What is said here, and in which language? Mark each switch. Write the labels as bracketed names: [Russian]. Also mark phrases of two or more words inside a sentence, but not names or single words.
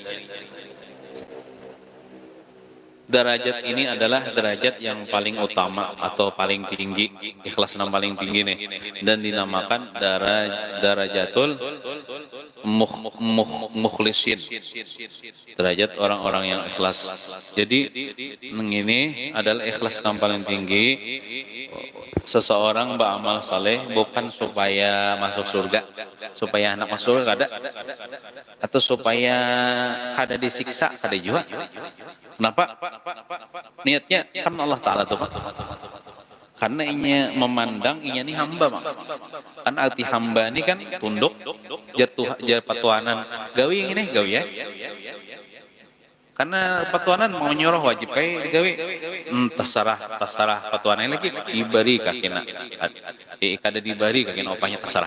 [Indonesian] Derajat ini adalah derajat yang paling utama atau paling tinggi, ikhlas yang paling tinggi nih, dan dinamakan [Arabic] درجة المخلصين, [Indonesian] derajat orang-orang yang ikhlas. Jadi ini adalah ikhlas yang paling tinggi. Seseorang beramal saleh bukan supaya masuk surga, supaya anak masuk surga kada, atau supaya kada disiksa kada juga. Kenapa? [Banjar] Niatnya kan Allah Ta'ala tuh, karena inya memandang inya ini hamba, kan arti hamba ini kan tunduk jar patuanan gawi ini gawi ya, karena patuanan mau nyuruh wajib kayak digawi, terserah patuanan lagi dibari kakina, kada dibari kakina opahnya terserah.